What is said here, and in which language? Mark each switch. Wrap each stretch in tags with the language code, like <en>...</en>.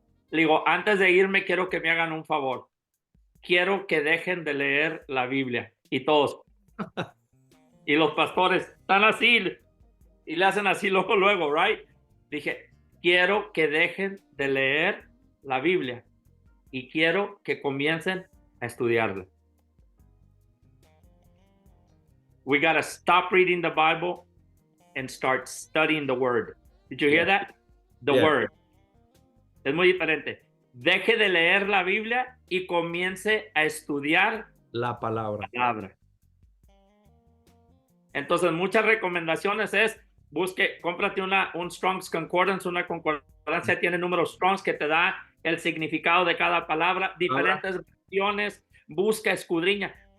<es>Le digo, antes de irme quiero que me hagan un favor. Quiero que dejen de leer la Biblia. Y todos. Y los pastores están así y le hacen así luego,</es> <en>right?</en> <es>Dije, quiero que dejen de leer la Biblia y quiero que comiencen a estudiarla.</es> <en>We got to stop reading the Bible and start studying the Word. Did you hear Yeah. that? The Yeah. Word.</en> <es>Es muy diferente. Deje de leer la Biblia y comience a estudiar La palabra. la palabra. Entonces, muchas recomendaciones es, cómprate un Strong's Concordance, una concordancia tiene números Strong's que te da el significado de cada palabra, diferentes versiones, busca, escudriña.</es>